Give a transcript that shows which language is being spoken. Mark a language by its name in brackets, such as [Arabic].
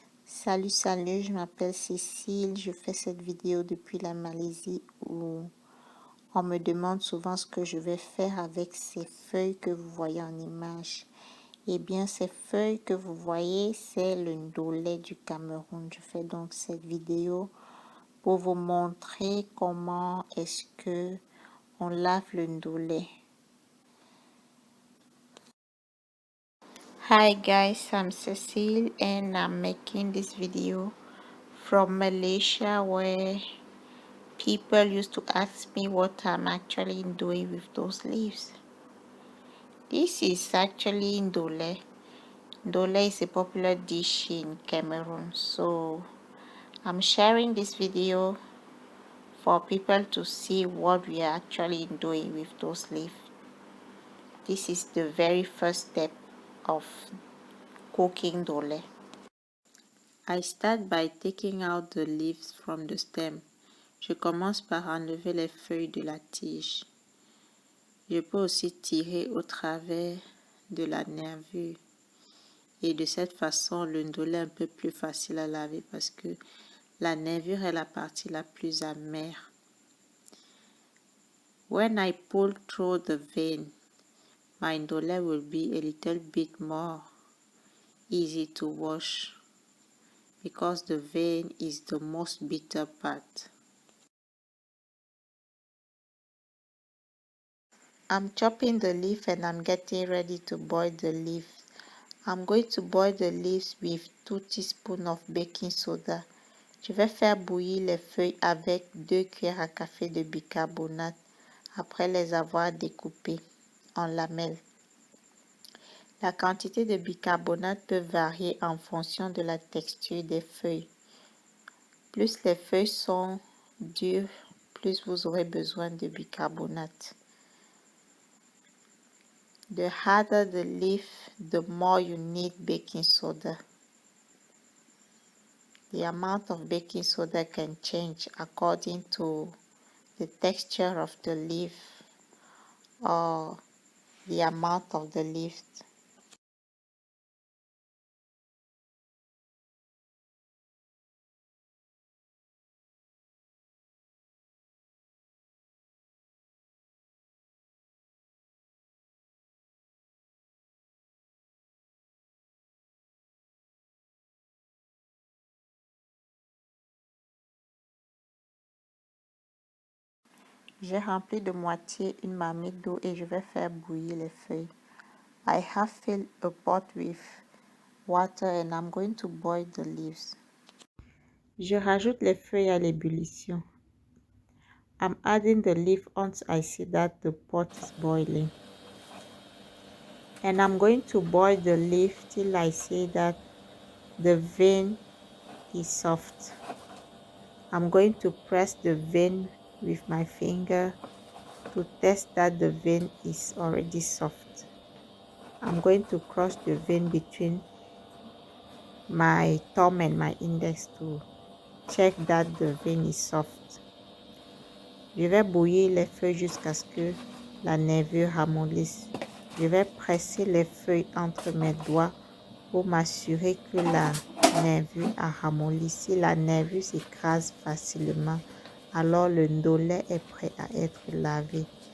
[French] Salut, je m'appelle Cécile, je fais cette vidéo depuis la Malaisie où on me demande souvent ce que je vais faire avec ces feuilles que vous voyez en image. Eh bien, ces feuilles que vous voyez, c'est le ndolé du Cameroun. Je fais donc cette vidéo pour vous montrer comment est-ce que on lave le ndolé. [English] Hi guys, I'm Cecile and I'm making this video from Malaysia where people used to ask me what I'm actually doing with those leaves. This is actually ndole. Ndole is a popular dish in Cameroon, so I'm sharing this video for people to see what we are actually doing with those leaves. This is the very first step of cooking ndole. I start by taking out the leaves from the stem. [French] Je commence par enlever les feuilles de la tige. Je peux aussi tirer au travers de la nervure. Et de cette façon, le ndolé est un peu plus facile à laver parce que la nervure est la partie la plus amère. [English] When I pull through the vein, my ndolé will be a little bit more easy to wash because the vein is the most bitter part. I'm chopping the leaf and I'm getting ready to boil the leaf. I'm going to boil the leaves with 2 teaspoons of baking soda. [French] Je vais faire bouillir les feuilles avec 2 cuillères à café de bicarbonate après les avoir découpées en lamelles. La quantité de bicarbonate peut varier en fonction de la texture des feuilles. Plus les feuilles sont dures, plus vous aurez besoin de bicarbonate. [English] The harder the leaf, the more you need baking soda. The amount of baking soda can change according to the texture of the leaf or the amount of the leaf. [French] J'ai rempli de moitié une marmite d'eau et je vais faire bouillir les feuilles. [English] I have filled a pot with water and I'm going to boil the leaves. [French] Je rajoute les feuilles à l'ébullition. [English] I'm adding the leaf once I see that the pot is boiling. And I'm going to boil the leaf till I see that the vein is soft. I'm going to press the vein with my finger to test that the vein is already soft. I'm going to cross the vein between my thumb and my index to check that the vein is soft. [French] Je vais bouillir les feuilles jusqu'à ce que la nervure ramollisse. Je vais presser les feuilles entre mes doigts pour m'assurer que la nervure a ramolli. Si la nervure s'écrase facilement, alors le ndolé est prêt à être lavé.